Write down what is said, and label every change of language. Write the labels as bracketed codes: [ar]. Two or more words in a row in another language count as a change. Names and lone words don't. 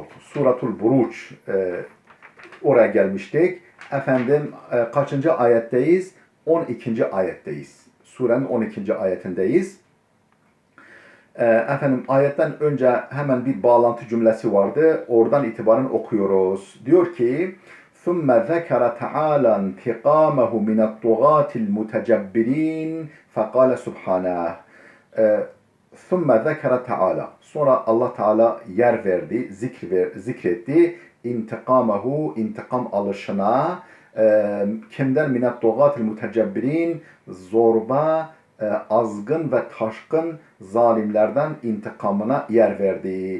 [tr] Suratul Buruç oraya gelmiştik. Efendim kaçıncı ayetteyiz? 12. ayetteyiz. Surenin 12. ayetindeyiz. Efendim ayetten önce hemen bir bağlantı cümlesi vardı. Oradan itibaren okuyoruz. Diyor ki [ar] ثُمَّ ذَكَرَ تَعَالَى انْتِقَامَهُ مِنَ الطُّغَاةِ الْمُتَجَبِّرِينَ فَقَالَ سُبْحَانَهُ ثُمَّ ذَكَرَ Teala. [tr] Sonra Allah Teala yer verdi, zikretti. İntikamahu, intikam alışına, kimden? [ar] من الطغاة المتجبرين, [tr] zorba, azgın ve taşkın zalimlerden intikamına yer verdi.